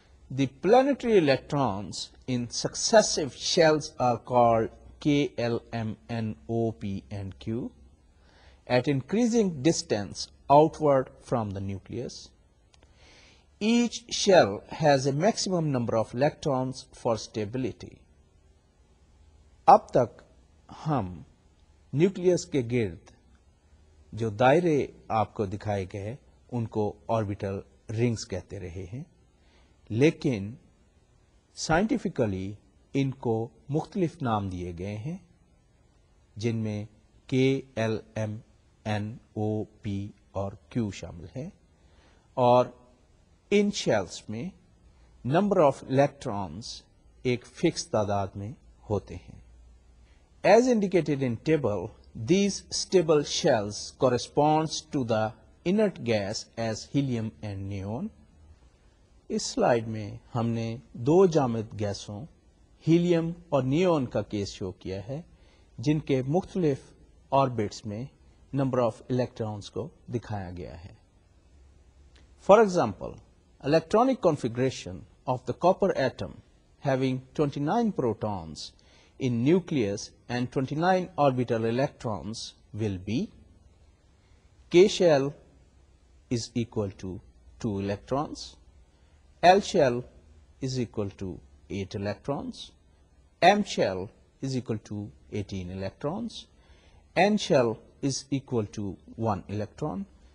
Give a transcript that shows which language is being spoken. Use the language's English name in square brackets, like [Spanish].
[English] The planetary electrons in successive shells are called K, L, M, N, O, P, and Q at increasing distance outward from the nucleus. Each shell has a maximum number of electrons for stability. [Hindi] अब तक हम nucleus के गिर्द जो दायरे आपको दिखाए गए उनको ऑर्बिटल रिंग्स कहते रहे हैं, लेकिन साइंटिफिकली इनको मुख्तलिफ नाम दिए गए हैं जिनमें के, एल, एम, एन, ओ, पी और क्यू शामिल हैं, और इन शेल्स में नंबर ऑफ इलेक्ट्रॉन्स एक फिक्स तादाद में होते हैं. [English] As indicated in table, these stable shells corresponds to the inert gas as helium and neon. [Hindi] इस स्लाइड में हमने दो जामिद गैसों हीलियम और नियोन का केस शो किया है जिनके मुख्तलिफ ऑर्बिट्स में नंबर ऑफ इलेक्ट्रॉन्स को दिखाया गया है. [English] For example, electronic configuration of the copper atom having 29 protons in nucleus and 29 orbital electrons will be: K shell is equal to 2 electrons, L shell is equal to 8 electrons, M shell is equal to 18 electrons, N shell is equal to 1 electron.